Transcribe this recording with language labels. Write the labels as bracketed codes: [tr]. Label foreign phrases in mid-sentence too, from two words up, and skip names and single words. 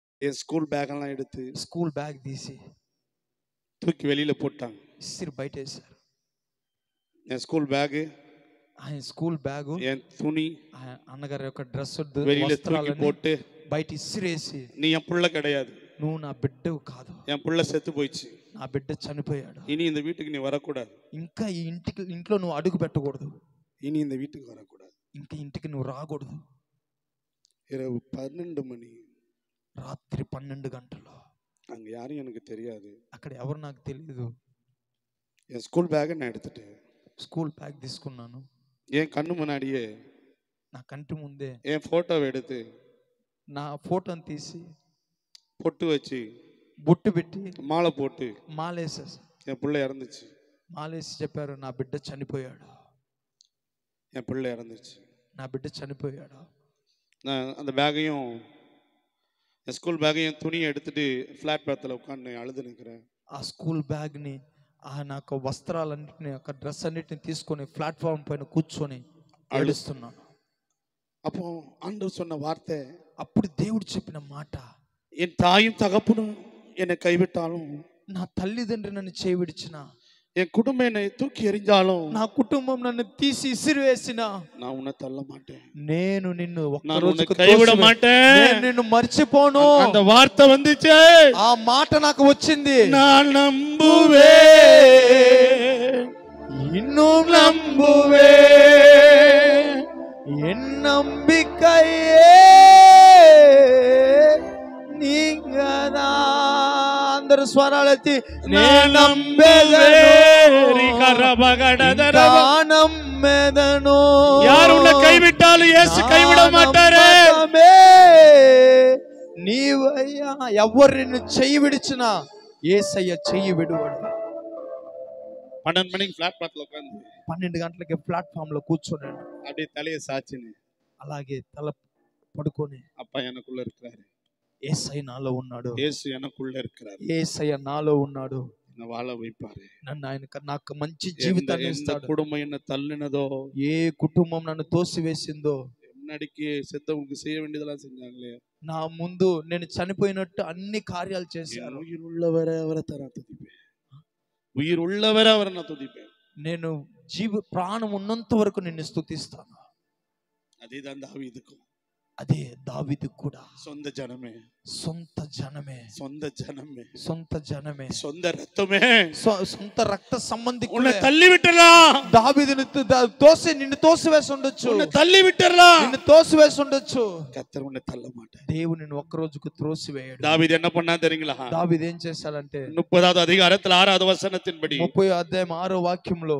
[ta] என் ஸ்கூல் பேக் எல்லாம் எடுத்து [te] స్కూల్ బ్యాగ్ తీసి [ta] தூக்கி வெளியில போட்டாங்க. [te] ఇసిరి బయట వేశారు. [ta] என் ஸ்கூல் பேக், [te] ఆయన స్కూల్ బ్యాగు, [ta] என் துணி [te] అన్నగారి యొక్క డ్రెస్ [ta] வெளியில தூக்கி போட்டு [te] బయట ఇసిరేసి, [ta] நீ என் புள்ள கிடையாது, [te] నువ్వు నా బిడ్డవు కాదు, [ta] என் புள்ள செத்து போயிடுச்சு, [te] నా బిడ్డ చనిపోయాడు, [ta] இனி இந்த வீட்டுக்கு நீ வரக்கூடாது, [te] ఇంకా ఈ ఇంట్లో నువ్వు అడుగు పెట్టకూడదు, [ta] இனி இந்த வீட்டுக்கு வரக்கூடாது, [te] ఇంకా ఇంటికి నువ్వు రాకూడదు. [ta] இரவு 12 மணி, [te] రాత్రి 12 గంటలు. [ta] அங்க யாரும் எனக்கு தெரியாது, [te] అక్కడ ఎవరు నాకు తెలియదు. [ta] என் ஸ்கூல் பேக்கை நான் எடுத்துட்டேன். [te] స్కూల్ బ్యాగ్ తీసుకున్నాను. [ta] என் கண்ணு முன்னாடியே [te] నా కంటి ముందే [ta] என் போட்டோவை எடுத்து [te] నా ఫోటోని తీసి [ta] பொட்டு வச்சு [te] బొట్టు పెట్టి [ta] மாலை போட்டு [te] మాలేసేసి, [ta] என் பிள்ளை இறந்துச்சு, [te] మాలేసి చెప్పారు, నా బిడ్డ చనిపోయాడు, [ta] என் பிள்ளை இறந்துச்சு. [te] నా బిడ్డ చనిపోయాడు. [ta] நான் அந்த பேக்கையும் என் ஸ்கூல் பேக்கையும் துணியை எடுத்துட்டு ஃப்ளாட் பேத்தில் உட்காந்து அழுது நிற்கிறேன். [te] ఆ స్కూల్ బ్యాగ్ని, నాకు వస్త్రాలన్నింటినీ, ఒక డ్రెస్ అన్నిటిని తీసుకొని ప్లాట్ఫామ్ పైన కూర్చొని అడుస్తున్నాను. [ta] அப்போ ஆண்டவர் சொன்ன வார்த்தை, [te] అప్పుడు దేవుడు చెప్పిన మాట, [ta] என் தாயும் தகப்பனும் என்னை கைவிட்டாலும், [te] నా తల్లిదండ్రి నన్ను చేవిడిచిన, [ta] என் குடும்பம் என்னை தூக்கி எறிஞ்சாலும், [te] నా కుటుంబం నన్ను తీసి ఇసిరివేసిన, [ta] நான் உன்னை தள்ள மாட்டேன், [te] నేను నిన్ను [ta] நான் கைவிட மாட்டேன், [te] నేను నిన్ను మర్చిపోను. [ta] அந்த వార్త வந்துச்சு, [te] ఆ మాట నాకు వచ్చింది. [ta] நான் நம்புவேன், இன்னும் நம்புவேன், என் நம்பிக்கையே நீங்கதான். [te] అందరు స్వరాలెత్తి, నేను నమ్మెదను. [ta] யார் உன்னை கைவிட்டாலும் இயேசு கைவிட மாட்டாரே. [te] నీవయ్యా, ఎవరు నిన్ను చెయ్యి విడిచినా యేసయ్య చెయ్యి విడువడు. [ta] 12 மணிக்கு ஃப்ளாட் பாத்தில் உக்காந்து [te] 12 గంటలకి ప్లాట్ఫామ్ లో కూర్చోనండి, [ta] அப்படியே தலையை சாச்சினு [te] అలాగే తల పడుకొని, [ta] அப்பா எனக்குள்ள இருக்கிறாரு, [te] యేసయ్య నాలో ఉన్నాడు, [ta] இயேசு எனக்குள்ள இருக்கிறாரு, [te] యేసయ్య నాలో ఉన్నాడు, [ta] என்ன வாழ வைப்பாரு, [te] నన్ను ఆయన నాకు మంచి జీవితాన్ని ఇస్తాడు. [ta] குடும்பம் என்ன தள்ளினதோ, [te] ఏ కుటుంబం నన్ను తోసివేసిందో, [ta] முன்னாடிக்கு செத்தவங்களுக்கு செய்ய வேண்டியதெல்லாம் செஞ்சாங்களே, [te] నా ముందు నేను చనిపోయినట్టు అన్ని కార్యాలు చేశారు. [ta] உயிர் உள்ளவரை அவரை தர துதிப்பேன், உயிர் உள்ளவரை அவரை நான் துதிப்பேன், [te] నేను ప్రాణం ఉన్నంత వరకు నిన్ను స్తుతిస్తాను. [ta] அதேதான் தாவீதுக்கும், [te] అదే దావీదుకు కూడా. [ta] சொந்த ஜனமே, [te] సొంత జనమే, [ta] சொந்த ஜனமே, [te] సొంత జనమే, [ta] சொந்த ரத்தமே, [te] సొంత రక్త సంబంధికులే [ta] உன்னை தள்ளி விட்டுறலாம், [te] దావీదుని నిన్ను తోసివేసి ఉండొచ్చు, [ta] உன்னை தள்ளி விட்டுறலாம், [te] నిన్ను తోసివేసి ఉండొచ్చు. [ta] கர்த்தர் உன்னை தள்ள மாட்டார். [te] దేవుడు నిన్ను ఒక్క రోజుకు త్రోసివేయడు. [ta] தாவீது என்ன பண்ணா தெரியுங்களா? [te] దావీదు ఏం చేశాడంటే [ta] 30வது அதிகாரத்தில் 6வது వచనத்தின்படி [te] 30వ అధ్యాయం 6వ వాక్యంలో